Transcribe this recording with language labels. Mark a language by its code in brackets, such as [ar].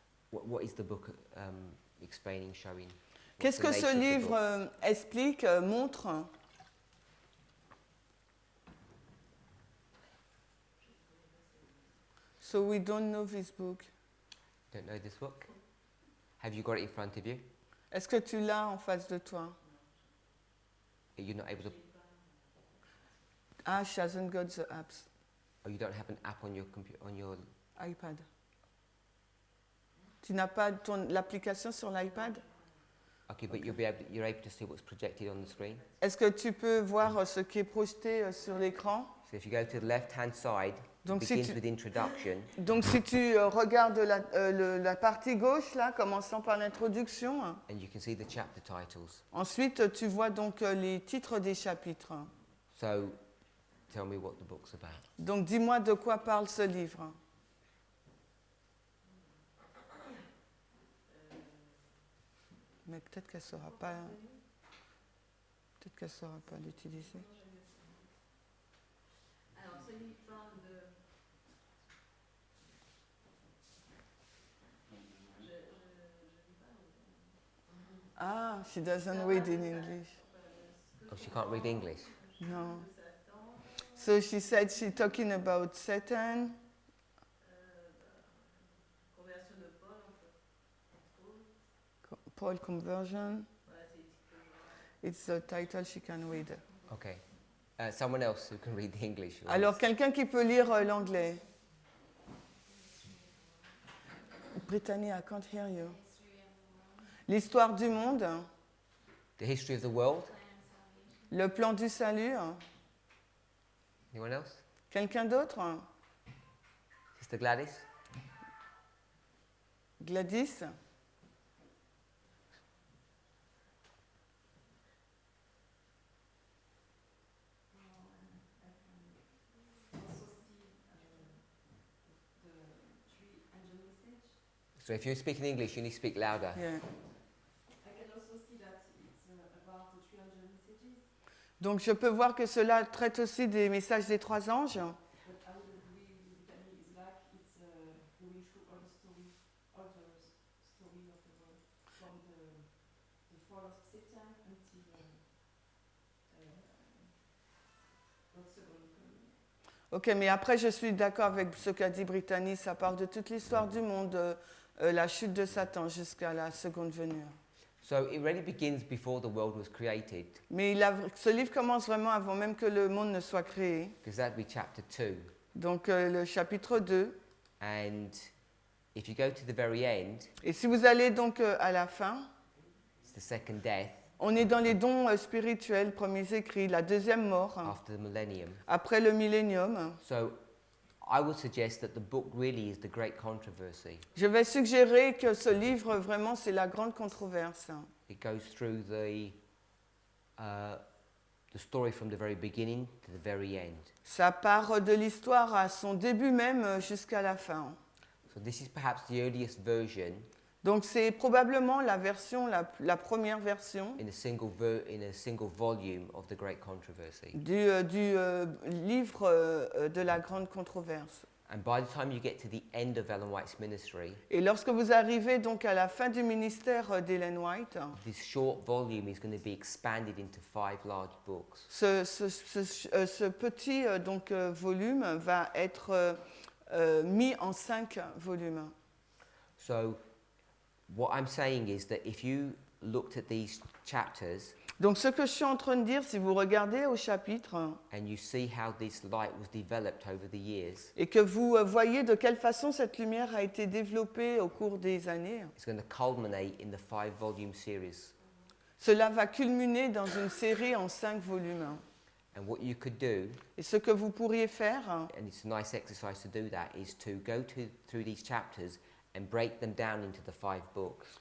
[en] What is the book explaining, showing? [fr] Qu'est-ce que ce livre explique, montre? [en] So we don't know this book. Don't know this book? Have you got it in front of you? [fr] Est-ce que tu l'as en face de toi? [en] You're not able to. Ah, she hasn't got the apps. Oh, you don't have an app on your computer, on your. iPad. [fr] Tu n'as pas l'application sur l'iPad? [en] Okay, but you're able to see what's projected on the screen. [fr] Est-ce que tu peux voir ce qui est projeté sur l'écran? [en] So if you go to the left-hand side, [fr] Donc, [en] it [fr] si [en] begins [fr] tu- [en] with introduction, [fr] Donc si tu regardes la partie gauche, là, commençant par l'introduction, [en] and you can see the chapter titles. [fr] ensuite tu vois donc les titres des chapitres. [en] So, tell me what the book's about. [fr] Donc dis-moi de quoi parle ce livre. Mais peut-être qu'elle ne saura pas. Peut-être qu'elle saura pas l'utiliser. Alors, celui parle de... Je lis pas. [en] Ah, she doesn't read in English. Oh, she can't read English. No. So she said she's talking about Satan. [fr] Conversion de Paul, entre autres. [en] Paul conversion. [fr] Voilà, c'est les titres. [en] It's the title she can read. Okay. Someone else who can read the English. [fr] Alors, quelqu'un qui peut lire l'anglais. [en] Brittany, I can't hear you. [fr] L'histoire du monde, [en] The history of the world. [fr] le plan du salut. [en] Anyone else? [fr] Quelqu'un d'autre? [en] Sister Gladys? Gladys? So if you're speaking English, you need to speak louder. Yeah. I can also see that it's about the 300 messages, [fr] Donc, je peux voir que cela traite aussi des messages des trois anges. [en] but I would agree with Danny is like it's going through all the story of the world, from the fall of Satan until God's second coming. [fr] Ok, mais après, je suis d'accord avec ce qu'a dit Brittany. Ça parle de toute l'histoire du monde, la chute de Satan jusqu'à la seconde venue. [en] So it really begins before the world was created, [fr] Mais ce livre commence vraiment avant même que le monde ne soit créé. [en] because that'd be chapter 2. [fr] Donc, le chapitre 2. [en] And if you go to the very end, [fr] Et si vous allez donc à la fin, [en] it's the second death [fr] on est dans les dons spirituels, premiers écrits, la deuxième mort, [en] after the millennium. [fr] après le millénium. [en] So I would suggest that the book really is the great controversy. [fr] Je vais suggérer que ce livre, vraiment, c'est la grande controverse. [en] It goes through the story from the very beginning to the very end. [fr] Ça part de l'histoire à son début même jusqu'à la fin. [en] So this is perhaps the earliest version [fr] Donc c'est probablement la version, la première version [en] in a single volume of the great controversy. [fr] du livre de la grande controverse. [en] And by the time you get to the end of Ellen White's ministry, [fr] Et lorsque vous arrivez donc à la fin du ministère d'Ellen White, [en] this short volume is going to be expanded into 5 large books. [fr] ce petit volume va être mis en 5 volumes. [en] So what I'm saying is that if you looked at these chapters [fr] Donc ce que je suis en train de dire, si vous regardez au chapitre [en] and you see how this light was developed over the years, [fr] et que vous voyez de quelle façon cette lumière a été développée au cours des années, [en] it's going to culminate in the 5-volume series. [fr] cela va culminer dans une série en 5 volumes. [en] And what you could do, [fr] Et ce que vous pourriez faire, [en] and it's a nice exercise to do that, is to go through these chapters and break them down into the 5 books.